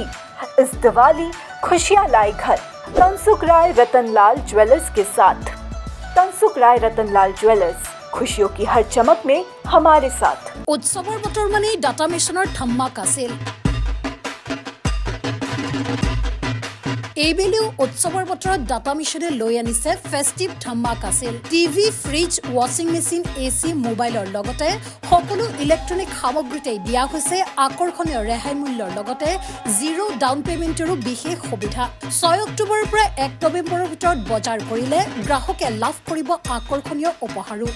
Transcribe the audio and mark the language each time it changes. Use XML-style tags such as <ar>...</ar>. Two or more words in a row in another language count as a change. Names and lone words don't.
<hi>इस दिवाली खुशियां लाए घर तनसुख राय रतनलाल ज्वेलर्स के साथ। तनसुख राय रतनलाल ज्वेलर्स, खुशियों की हर चमक में हमारे साथ।</hi> <as>উৎসৱৰ বতৰ মানে ডাটা মিছনৰ ধামাকা চেল। এইবেলিও উৎসৱৰ বতৰত ডাটা মিছনে লৈ আনিছে ফেষ্টিভ ধামাকা আছিল। টিভি, ফ্ৰিজ,</as> <en>washing machine,</en> <as>এচি, মোবাইলৰ লগতে সকলো ইলেক্ট্ৰনিক সামগ্ৰীতেই দিয়া হৈছে আকৰ্ষণীয় ৰেহাই মূল্যৰ লগতে</as> <en>zero down</en> <as>পেমেণ্টৰো বিশেষ সুবিধা। 6 অক্টোবৰৰ পৰা 1 নৱেম্বৰৰ ভিতৰত বজাৰ কৰিলে গ্ৰাহকে লাভ কৰিব আকৰ্ষণীয় উপহাৰো।</as>